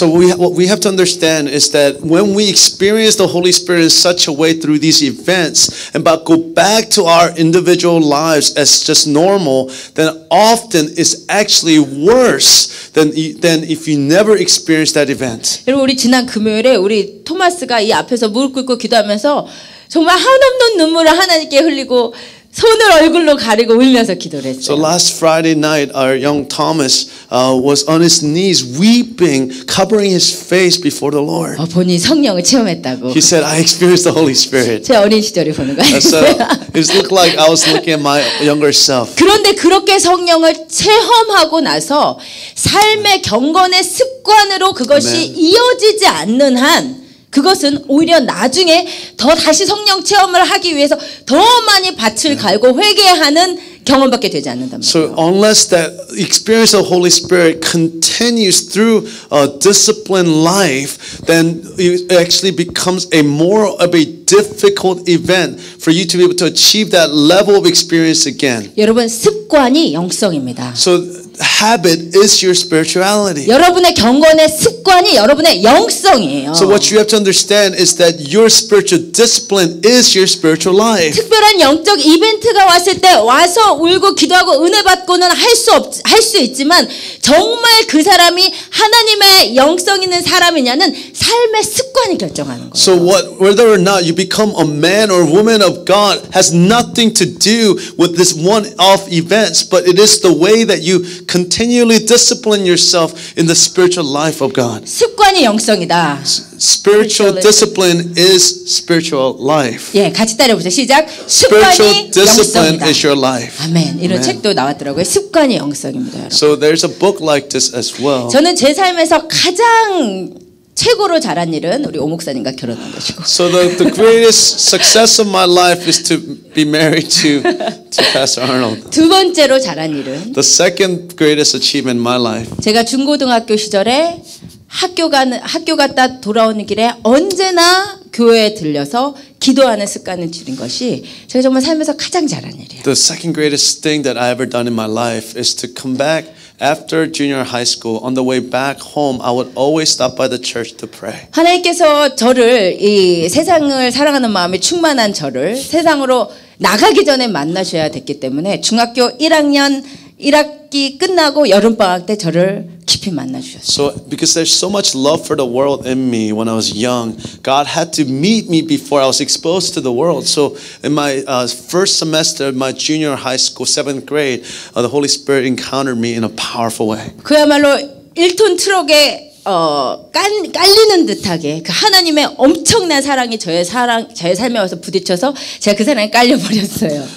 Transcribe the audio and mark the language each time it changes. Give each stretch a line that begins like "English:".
English: So what we have to understand is that when we experience the Holy Spirit in such a way through these events and but go back to our individual lives as just normal, then often it's actually worse than if you never experienced that event.
Korean: 여러분 우리 지난 금요일에 우리 토마스가 이 앞에서 무릎 꿇고 기도하면서 정말 한없는 눈물을 하나님께 흘리고 손을 얼굴로 가리고 울면서 기도를 했어요.
English: So last Friday night, our young Thomas was on his knees weeping, covering his face before the Lord.
Korean: 본인이 성령을 체험했다고.
English: He said, "I experienced the Holy Spirit."
Korean: 제 어린 시절을 보는 거예요.
English: So it looked like I was looking at my younger self.
Korean: 그런데 그렇게 성령을 체험하고 나서 삶의 경건의 습관으로 그것이
English: Amen.
Korean: 이어지지 않는 한 그것은 오히려 나중에 더 다시 성령 체험을 하기 위해서 더 많이 밭을 갈고 회개하는 경험밖에 되지 않는단 말이에요.
English: So unless that experience of Holy Spirit continues through a disciplined life, then it actually becomes a more of a difficult event for you to be able to achieve that level of experience again.
Korean: 여러분 습관이 영성입니다.
English: So habit is your spirituality.
Korean: 여러분의 경건의 습관이 여러분의 영성이에요.
English: So what you have to understand is that your spiritual discipline is your spiritual life.
Korean: 특별한 영적 이벤트가 왔을 때 와서 울고 기도하고 은혜 받고는 할 수 있지만 정말 그 사람이 하나님의 영성 있는 사람이냐는 삶의 습관이 결정하는 거예요.
English: So whether or not you become a man or woman of God has nothing to do with this one-off events, but it is the way that you continually discipline yourself in the spiritual life of God.
Korean: 습관이 영성이다.
English: Spiritual discipline is spiritual life.
Korean: 예, 같이 따라해보자. 시작.
English: Spiritual
Korean: 습관이
English: discipline
Korean: 영성이다.
English: is your life.
Korean: 아멘. 이런
English: Amen.
Korean: 책도 나왔더라고요. 습관이 영성입니다. 여러분.
English: So there's a book like this as well.
Korean: 저는 제 삶에서 가장 최고로 잘한 일은 우리 오 목사님과 결혼한 것이고.
English: So the greatest success of my life is to be married to Pastor Arnold.
Korean: 두 번째로 잘한 일은
English: The second greatest achievement in my life.
Korean: 제가 중고등학교 시절에 학교 갔다 돌아오는 길에 언제나 교회에 들려서 기도하는 습관을 들인 것이 제가 정말 삶에서 가장 잘한 일이에요.
English: The second greatest thing that I ever done in my life is to come back after junior high school. On the way back home, I would always stop by the church to pray.
Korean: 하나님께서 저를 이 세상을 사랑하는 마음이 충만한 저를 세상으로 나가기 전에 만나셔야 됐기 때문에 중학교 1학년 1학기 끝나고 여름방학 때 저를 깊이 만나주셨어요.
English: So because there's so much love for the world in me when I was young, God had to meet me before I was exposed to the world. So in my first semester of my junior high school, 7th grade, the Holy Spirit encountered me in a powerful way.
Korean: 그야말로 1톤 트럭에 깔리는 듯하게 그 하나님의 엄청난 사랑이 저의 삶에 와서 부딪혀서 제가 그 사랑에 깔려 버렸어요.